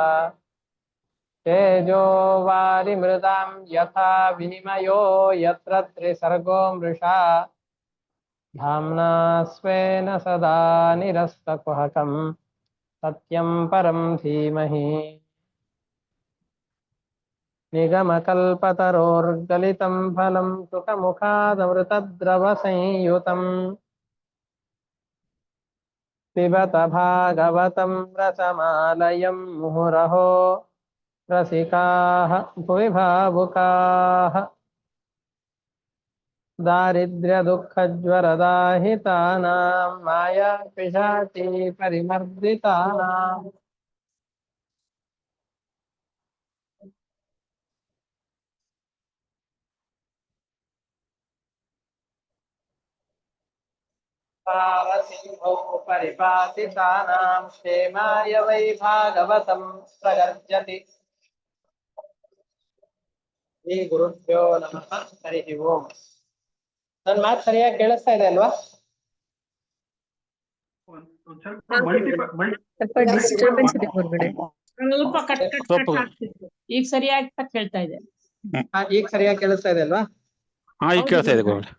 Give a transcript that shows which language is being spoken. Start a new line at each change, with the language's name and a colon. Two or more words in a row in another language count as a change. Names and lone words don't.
Sanskrit: ತೇಜೋ ವಾರಿಮೃದಾಂ ಯಥಾ ವಿನಿಮಯೋ ಯತ್ರ ತ್ರಿಸರ್ಗೋ ಮೃಷಾ ಧಾಮ್ನಾ ಸ್ವೇನ ಸದಾ ನಿರಸ್ತಕುಹಕಂ ಸತ್ಯಂ ಪರಂ ಧೀಮಹಿ ನಿಗಮಕಲ್ಪತರೋರ್ಗಲಿತಂ ಫಲಂ ಸುಖಮುಖಾದಮೃತದ್ರವಸಂಯುತಂ ಪಿಬತ ಭಾಗವತಂ ರಸಮಾಲಯಂ ಮುಹುರಹೋ ರಸಿಕಾಃ ಭುವಿ ಭಾವುಕಾಃ ದಾರಿದ್ರ್ಯದುಃಖಜ್ವರದಾಹಿತಾನಾಂ ಮಾಯಾಪಿಶಾಚಿ ಪರಿಮರ್ದಿತಾನಾಂ सिंहो परिपातितानां क्षेमाय वै भागवतं प्रगर्जति ಶ್ರೀ ಗುರುಭ್ಯೋ ನಮಃ ಹರಿ ಓಂ.
Kannada: ನನ್ನ ಮಾತು ಸರಿಯಾಗಿ ಕೇಳಿಸ್ತಾ ಇದೆ ಅಲ್ವಾ? ಸ್ವಲ್ಪ ಡಿಸ್ಟರ್ಬೆನ್ಸ್ ಇದೆ ಹೊರಗಡೆ. ಸ್ವಲ್ಪ ಕಟ್ ಆಗ್ತಿತ್ತು. ಈಗ ಸರಿಯಾಗಿ ಕೇಳ್ತಾ ಇದೆ. ಈಗ ಸರಿಯಾಗಿ ಕೇಳಿಸ್ತಾ ಇದೆ ಅಲ್ವಾ? ಈಗ ಕೇಳ್ತಾ ಇದೆ ಗುರುಗಳೇ.